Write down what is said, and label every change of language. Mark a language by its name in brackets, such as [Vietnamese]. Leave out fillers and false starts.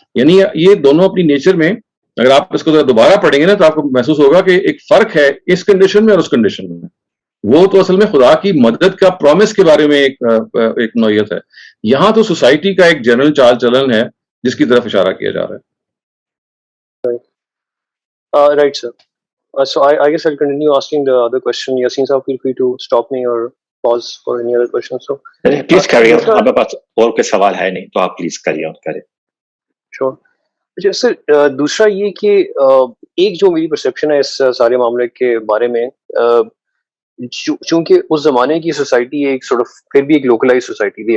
[Urdu] یعنی یہ دونوں اپنی نیچر میں اگر آپ اس کو دوبارہ پڑھیں گے نا تو آپ کو محسوس ہوگا کہ ایک فرق ہے اس کنڈیشن میں اور اس کنڈیشن میں. وہ تو اصل میں خدا کی مدد کا پرومس کے بارے میں ایک نوعیت ہے. یہاں تو سوسائٹی کا ایک جنرل چال چلن ہے جس کی طرف اشارہ کیا جا رہا ہے. [English] Right, sir. So I guess I'll continue asking the other question. Yasin sir, feel free to stop me or pause for any other questions. So [Urdu] please کریے. آپ کے پاس اور کوئی سوال ہے نہیں تو آپ پلیز کریے اور کریں. [English] Sure. [Urdu] اچھا سر، دوسرا یہ کہ ایک جو میری پرسیپشن ہے اس سارے معاملے کے بارے میں، چونکہ اس زمانے کی سوسائٹی ایک پھر بھی ایک لوکلائز سوسائٹی تھی.